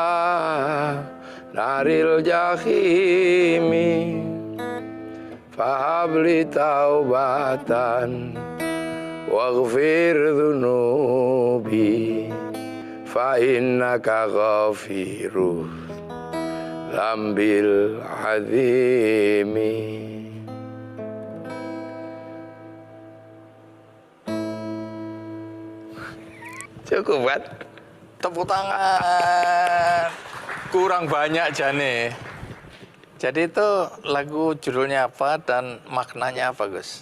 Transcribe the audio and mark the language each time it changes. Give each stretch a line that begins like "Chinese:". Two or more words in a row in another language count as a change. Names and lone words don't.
Arabic: نار الجحيم فهب لي توبة واغفر ذنوبي فإنك غافر الذنب العظيم.
Indonesian: Cukup kan? Tepuk tangan. Kurang banyak Jane. Jadi itu lagu judulnya apa dan maknanya apa, Gus?